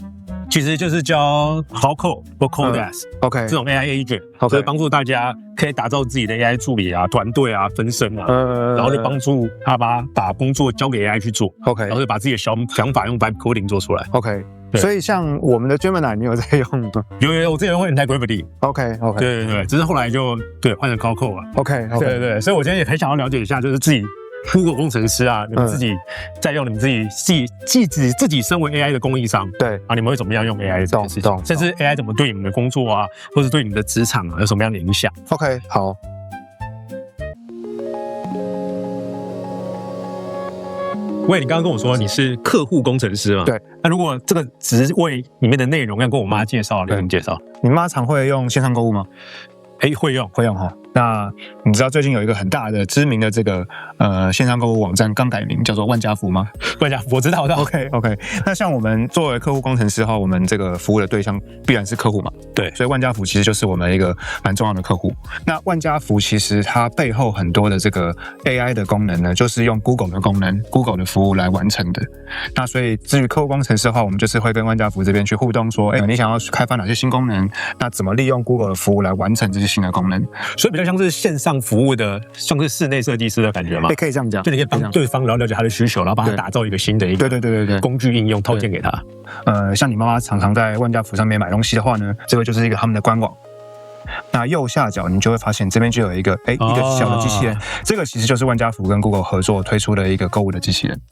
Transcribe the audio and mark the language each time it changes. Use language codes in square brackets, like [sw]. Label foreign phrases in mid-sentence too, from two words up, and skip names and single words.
[zh] 其實就是教 Cloud 或 Codex，OK， 這種 [en] AI agent， [zh] 所以幫助大家可以打造自己的 AI 助理啊、团隊啊、分身啊，然後就幫助他把工作交給 AI 去做 ，OK， 然後就把自己的想法用 [en] Vibe Coding [zh] 做出来，OK。所以像我們的 Gemini 你有在用嗎？有，我之前會 Integrity，OK， 對，只是後來就換成 Cloud 了，OK，對，所以我今天也很想要了解一下，就是自己。Google 工程師啊，你們自己在用，你们自己身為 AI 的供應商，對啊，你們會怎麼樣用 AI 這件事情？甚至 AI 怎麼對你們的工作啊，或是對你們的職場啊，有什麼樣的影響？OK， 好。喂，你剛剛跟我說你是客戶工程師嘛？對。那如果這個職位裡面的內容要跟我媽介紹，你怎麼介紹？你媽常會用線上購物嗎？會用哈。那你知道最近有一個很大的知名的這個線上購物網站剛改名，叫做萬家福嗎？萬家福我知道的。 OK。那像我們作為客戶工程師的話，我們這個服務的對象必然是客戶嘛。對，所以萬家福其實就是我們一個蠻重要的客戶。那萬家福其實它背後很多的這個 AI 的功能呢，就是用 Google 的功能、Google 的服務來完成的。那所以至於客戶工程師的話，我們就是會跟萬家福這邊去互動，說，你想要開發哪些新功能？那怎麼利用 Google 的服務來完成這些新的功能？所以比較像是線上服務的，像是室內設計師的感覺嗎？可以這樣講，就你可以幫對方了解他的需求，然後幫他打造一個新的一個對工具應用套件給他。像你媽媽常常在萬家福上面買東西的話呢，這個就是一個他們的官網。那右下角你就會發現這邊就有一個小的機器人，這個其實就是萬家福跟 Google 合作推出的一個購物的機器人。